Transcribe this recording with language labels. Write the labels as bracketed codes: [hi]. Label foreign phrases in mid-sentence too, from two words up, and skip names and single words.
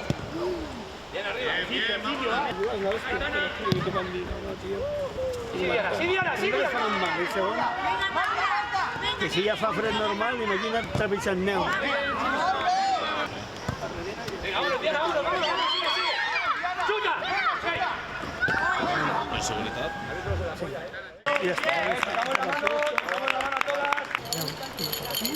[es] Bien arriba. Bien, vamos. [ca] Sí, mal, el segon, que si ja fa fred normal, imagina't trepitjant neu. [es] Venga, vámonos, Diana, vámonos. Sigue. ¡Chuta! En seguridad. [ca] I ja està. [es] Damos la mano a todas.